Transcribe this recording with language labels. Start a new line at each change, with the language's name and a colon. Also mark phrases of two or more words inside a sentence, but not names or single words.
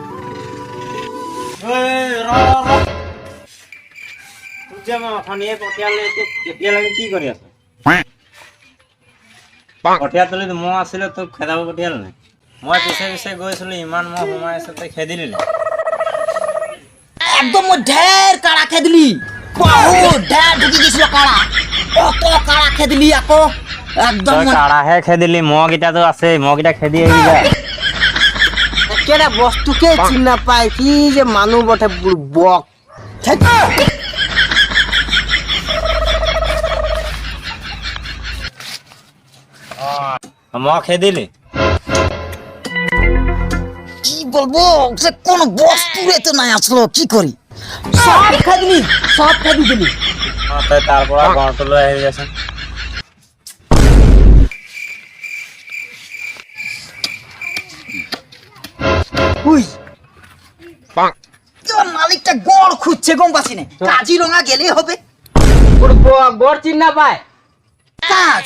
Assamese: কি কৰি আছ কঠীয়া তুলি মহ আছিলে তোক খেদাব পঠিয়াল নাই মই পিছে পিছে গৈছিলো ইমান মহ সোমাই আছে তই খেদিলি নাই একদম মই ঢের কাড়া খেদিলি বহুত ঢের ঢুকি গেছিল কাড়া কত কাড়া খেদিলি আকৌ একদম তই কাঢ়াহে খেদিলি মহকেইটাতো আছে মহকেইটা খেদি আহিবি যা একেটা বস্তুকে চিনি নাপায় কি যে মানুহ বঠে বক মহ খেদিলি
Bangla: কি বলবো সে কোন বস্তুরে তো নাই আসলো কি করি সব খেদিলি সব খেদি দিলি
Assamese: তই তাৰ পৰা গড়টো লৈ আহি যাচোন
Bangla: উই তোর মালিকটা গড় খুঁজছে গম পাচ্ছি না কাজিরঙা গেলে হবে বুড়বো গড় চিন না পায় কাজ